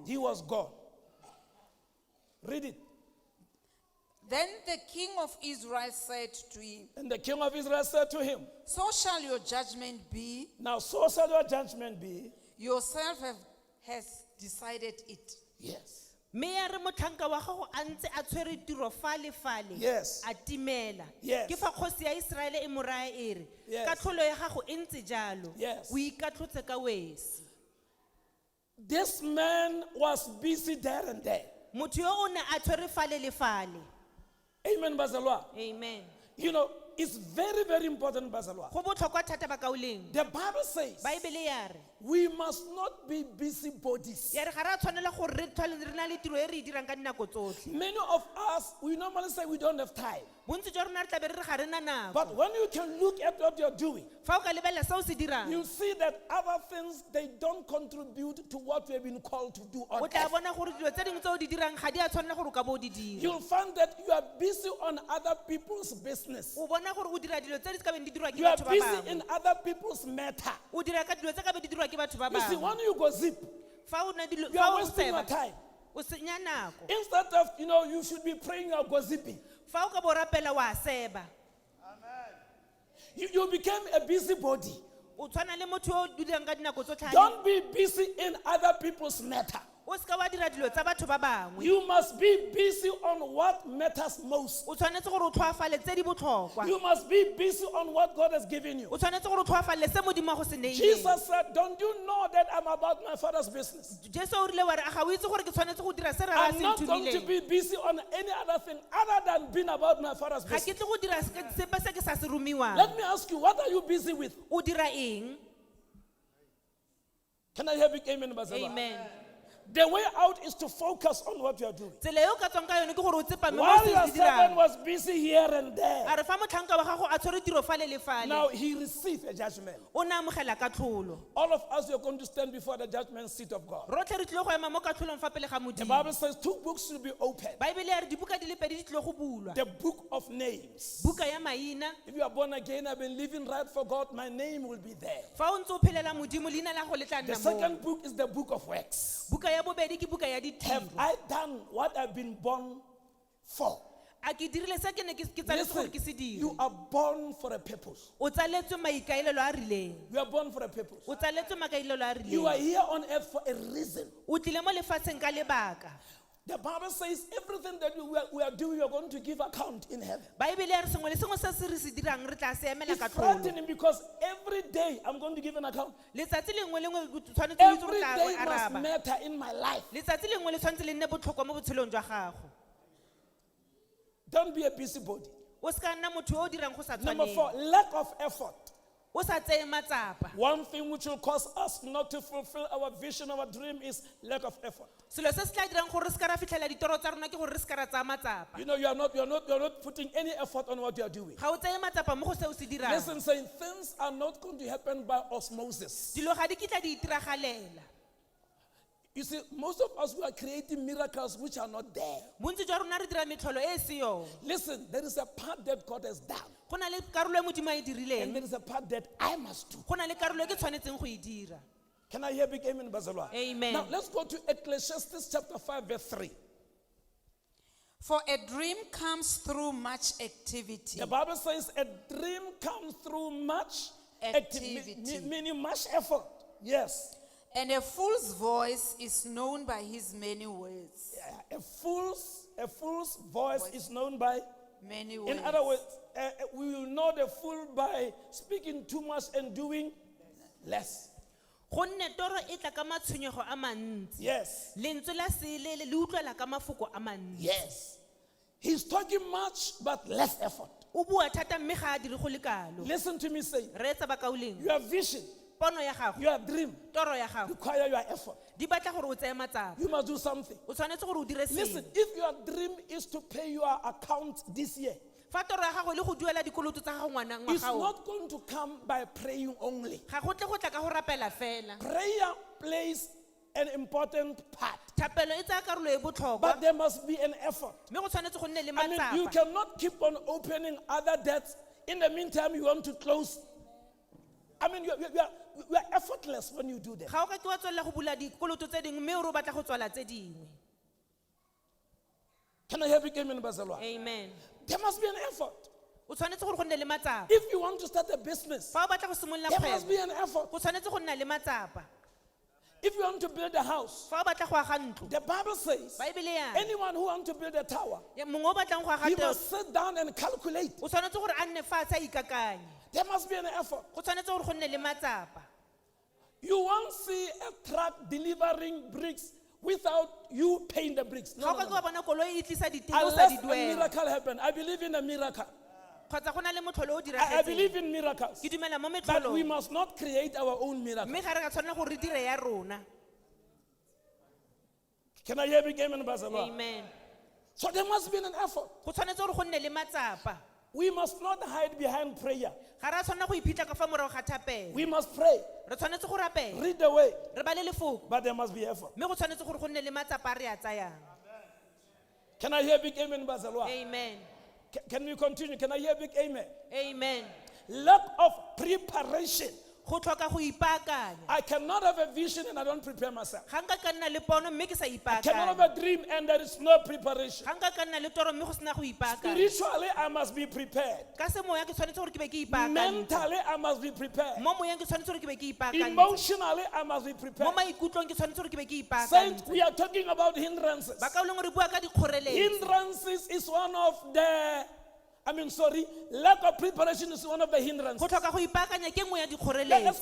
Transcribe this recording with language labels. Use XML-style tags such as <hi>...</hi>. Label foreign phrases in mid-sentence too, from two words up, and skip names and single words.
<en>he was gone. Read it. Then the king of Israel said to him, And the king of Israel said to him, so shall your judgment be. now so shall your judgment be. Yourself has decided it. Yes.</en> <tn>Mme ya re motlhanka wa gago a ntse a tshwere tiro fa le fale.</tn> <en>Yes.</en> <tn>A timela.</tn> <en>Yes.</en> <tn>Ke fa kgosi ya Iseraele e mo raya e re,</tn> <en>Yes.</en> <tn>katlholo ya gago e ntse jalo.</tn> <en>Yes.</en> <tn>O ikatlhotse ka wesi.</tn> <en>This man was busy there and there.</en> <tn>Motho yo o ne a tshwere fale le fale.</tn> <en>Amen, Bazalwa. Amen. You know, it's very, very important, Bazalwa.</en> <tn>Go botlhokwa thata bakauleng.</tn> <en>The Bible says</en> <tn>Baebele ya re,</tn> <en>we must not be busybodies.</en> <tn>ya re ga re a tshwanela gore re tlhole re na le tiro e re e dirang ka dinako tsotlhe.</tn> <en>Many of us, we normally say we don't have time.</en> <tn>Bontsi jwa rona re tla be re re ga re na nako.</tn> <en>But when you can look at what you're doing,</en> <tn>Fa o ka lebelela se o se dirang,</tn> <en>you see that other things, they don't contribute to what we have been called to do on</en> <tn>o tla</tn> <en>earth.</en> <tn>bona gore dilo tse dingwe tse o di dirang ga di a tshwanela gore o ka bo o di dira.</tn> <en>You'll find that you are busy on other people's business.</en> <tn>O bona gore o dira dilo tse di ka beng di dirwa ke</tn> <en>You are</en> <tn>batho ba</tn> <en>busy</en> <tn>bangwe.</tn> <en>in other people's matter.</en> <tn>O dira ka dilo tse ka beng di dirwa ke batho ba</tn> <en>You see,</en> <tn>bangwe.</tn> <en>when you go zip,</en> <tn>Fa o na dilo,</tn> <en>you</en> <tn>fa</tn> <en>are</en> <tn>o</tn> <en>wasting your</en> <tn>seba,</tn> <en>time.</en> <tn>o senya nako.</tn> <en>Instead of, you should be praying or gossiping.</en> <tn>Fa o ka bo rapela wa seba,</tn> <en>You became a busybody.</en> <tn>o tshwana le motho o dirang ka dinako tsotlhe.</tn> <en>Don't be busy in other people's matter.</en> <tn>O ska wa dira dilo tsa batho ba bangwe.</tn> <en>You must be busy on what matters most.</en> <tn>O tshwanetse gore o tlhoafale tse di botlhokwa.</tn> <en>You must be busy on what God has given you.</en> <tn>O tshwanetse gore o tlhoafale se modimo a go se neileng.</tn> <en>Jesus said, don't you know that I'm about my Father's business?</en> <tn>Jesu o rile wa re, a ga o itse gore ke tshwanetse go dira se re ra</tn> <en>I'm</en> <tn>se</tn> <en>not going to</en> <tn>nthumileng.</tn> <en>be busy on any other thing other than being about my Father's</en> <tn>Ga ke</tn> <en>business.</en> <tn>tle go dira sepe se ke sa se romiwang.</tn> <en>Let me ask you, what are you busy with?</en> <tn>O dira eng?</tn> <en>Can I hear big amen, Bazalwa? Amen. The way out is to focus on what you are doing.</en> <tn>Tsela eo ka tswang ka yone ke gore o tsepame mo</tn> <en>While</en> <tn>se</tn> <en>your</en> <tn>se</tn> <en>servant</en> <tn>dirang.</tn> <en>was busy here and there,</en> <tn>A re fa motlhanka wa gago a tshwere tiro fale le fale,</tn> <en>now he received a judgment.</en> <tn>o ne amogela ka tlholo.</tn> <en>All of us are going to stand before the judgment seat of God.</en> <tn>Rotlhe re tlile go ema mo katlholong fa pele ga</tn> <en>The</en> <tn>modimo.</tn> <en>Bible says two books should be opened.</en> <tn>Baebele ya re dibuka di le pedi di tlile go bulwa.</tn> <en>The book of names.</en> <tn>Buka ya maina,</tn> <en>If you are born again, I've been living right for God, my name will be there.</en> <tn>fa o ntse o phelela modimo leina la go le tla</tn> <en>The</en> <tn>nna mo.</tn> <en>second book is the book of works.</en> <tn>Buka ya bobedi ke buka ya</tn> <en>Have</en> <tn>ditiro.</tn> <en>I done what I've been born for?</en> <tn>A ke dirile se ke ne ke tsaletse gore ke se</tn> <en>Listen,</en> <tn>dire.</tn> <en>you are born for a purpose.</en> <tn>O tsaletswe maikaelelo a rileng.</tn> <en>You are born for a purpose.</en> <tn>O tsaletswe makaelelo a</tn> <en>You are</en> <tn>rileng.</tn> <en>here on earth for a reason.</en> <tn>O tlile mo lefatsheng ka lebaka.</tn> <en>The Bible says everything that we are doing, we are going to give account in heaven.</en> <tn>Baebele ya re sengwe le sengwe se se re se dirang re tla se emela</tn> <en>It's</en> <tn>ka tlholo.</tn> <en>frightening because every day I'm going to give an account.</en> <tn>Letsatsi lengwe le lengwe o tshwanetse o itse</tn> <en>Every</en> <tn>gore</tn> <en>day</en> <tn>tla</tn> <en>must</en> <tn>araba.</tn> <en>matter in my life.</en> <tn>Letsatsi lengwe le tshwanetse le nne botlhokwa mo botshelong jwa gago.</tn> <en>Don't be a busybody.</en> <tn>O ska nna motho yo o dirang go sa</tn> <en>Number</en> <tn>tshwaneng.</tn> <en>4, lack of effort.</en> <tn>O sa tseye matsapa.</tn> <en>One thing which will cause us not to fulfill our vision, our dream is lack of effort.</en> <tn>Selo se se tla dirang gore re ska ra fitlhela ditoro tsa rona ke gore re ska ra tsaya matsapa.</tn> <en>You know, you're not putting any effort on what you are doing.</en> <tn>Ga o tseye matsapa mo go se o se dirang.</tn> <en>Listen, saying things are not going to happen by osmosis.</en> <tn>Dilo ga di kitla di itiragalela.</tn> <en>You see, most of us, we are creating miracles which are not there.</en> <tn>Bontsi jwa rona re dira metlholo e e seyo.</tn> <en>Listen, there is a part that God has done,</en> <tn>Go na le karolo e modimo a e</tn> <en>and</en> <tn>dirileng.</tn> <en>there is a part that I must do.</en> <tn>Go na le karolo e ke tshwanetseng go e dira.</tn> <en>Can I hear big amen, Bazalwa? Amen. Now, let's go to Ecclesiastes chapter 5, verse 3. For a dream comes through much activity. The Bible says a dream comes through much Activity. meaning much effort. Yes. And a fool's voice is known by his many words. Yeah, a fool's voice is known by, Many words. in other words, we will know the fool by speaking too much and doing less.</en> <tn>Gonne toro e tla ka matshwenyego a mantsi.</tn> <en>Yes.</en> <tn>Lentswe la seele le utlwela ka mafoko a mantsi.</tn> <en>Yes. He's talking much but less effort.</en> <tn>O bua thata mme ga a dire go le kalo.</tn> <en>Listen to me say,</en> <tn>Re etsa bakauleng.</tn> <en>your vision,</en> <tn>Pono ya gago,</tn> <en>your dream</en> <tn>toro ya gago,</tn> <en>require your effort.</en> <tn>di batla gore o tseye matsapa.</tn> <en>You must do something.</en> <tn>O tshwanetse gore o dire</tn> <en>Listen,</en> <tn>sengwe.</tn> <en>if your dream is to pay your account this year,</en> <tn>Fa toro ya gago le go duela dikoloto tsa gago</tn> <en>it's</en> <tn>ngwaga o,</tn> <en>not going to come by praying only.</en> <tn>ga go tle go tla ka go rapela fela.</tn> <en>Prayer plays an important part,</en> <tn>Thapelo e tsaya karolo e botlhokwa,</tn> <en>but there must be an effort.</en> <tn>mme go tshwanetse go nne le</tn> <en>I mean, you</en> <tn>matsapa.</tn> <en>cannot keep on opening other debts. In the meantime, you want to close. I mean, you are effortless when you do that.</en> <tn>Ga o ka ke wa tswelela go bula dikoloto tse dingwe mme o re o batla go tswala tse dingwe.</tn> <en>Can I hear big amen, Bazalwa? Amen. There must be an effort.</en> <tn>O tshwanetse gore go nne le matsapa.</tn> <en>If you want to start a business,</en> <tn>Fa o batla go simolola</tn> <en>there must</en> <tn>kgwebo,</tn> <en>be an effort.</en> <tn>go tshwanetse go nna le matsapa.</tn> <en>If you want to build a house,</en> <tn>Fa o batla go aga ntlo,</tn> <en>the Bible says</en> <tn>Baebele ya re,</tn> <en>anyone who wants to build a tower,</en> <tn>mongwe o batlang go aga</tn> <en>he</en> <tn>tiro,</tn> <en>must sit down and calculate.</en> <tn>o tshwanetse gore a nne fatshe a ikakanye.</tn> <en>There must be an effort.</en> <tn>Go tshwanetse gore go nne le matsapa.</tn> <en>You won't see a truck delivering bricks without you paying the bricks.</en> <tn>ga</tn> <en>No,</en> <tn>o ka</tn> <en>no,</en> <tn>ke</tn> <en>no.</en> <tn>wa bona koloi e tlisa ditiro o sa</tn> <en>Unless</en> <tn>di</tn> <en>a</en> <tn>duela</tn> <en>miracle happens. I believe in a miracle.</en> <tn>kgotsa go na le motlholo o</tn> <en>I believe</en> <tn>diragetseng</tn> <en>in miracles.</en> <tn>ke dumela mo</tn> <en>But we</en> <tn>metlholong</tn> <en>must not create our own miracle.</en> <tn>mme ga re ka tshwanela gore re dire ya rona</tn> <en>Can I hear big amen, Bazalwa? amen So there must be an effort.</en> <tn>go tshwanetse gore go nne le matsapa</tn> <en>We must not hide behind prayer.</en> <tn>ga re a tshwanela go iphitlha ka fa morago ga thapelo</tn> <en>We must pray.</en> <tn>re tshwanetse go rapela</tn> <en>Read the way.</en> <tn>re ba le lefoko</tn> <en>But there must be effort.</en> <tn>mme go tshwanetse gore go nne le matsapa a re a tsayang</tn> <en>Can I hear big amen, Bazalwa? amen Can we continue? Can I hear big amen? amen Lack of preparation.</en> <tn>go tlhoka go ipaakanya</tn> <en>I cannot have a vision and I don't prepare myself.</en> <tn>ga nka ka nna le pono mme ke sa</tn> <en>I cannot</en> <tn>ipaakanya</tn> <en>have a dream and there is no preparation.</en> <tn>ga nka ka nna le toro mme go sena go ipaakanya</tn> <en>Spiritually, I must be prepared.</en> <tn>ka semoya ke tshwanetse gore ke be ke ipaakantse</tn> <en>Mentally, I must be prepared.</en> <tn>mo moyeng ke tshwanetse gore ke be ke ipaakantse</tn> <en>Emotionally, I must be</en> <tn>mo</tn> <en>prepared.</en> <tn>maikutlong ke tshwanetse gore ke be ke</tn> <en>Saints,</en> <tn>ipaakantse</tn> <en>we are talking about hindrances.</en> <tn>ba ka o leng gore bua ka dikgoreletsi</tn> <en>Hindrances is one of the, lack of preparation is one of the hindrances.</en> <tn>go tlhoka go ipaakanya ke nngwe ya</tn> <en>Let's</en>